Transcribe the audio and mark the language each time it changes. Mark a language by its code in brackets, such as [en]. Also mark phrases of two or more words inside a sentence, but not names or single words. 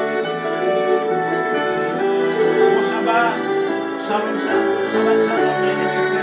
[he] Bon Shabbat, שלום, שלום, שבת שלום, [fr] bien-aimés.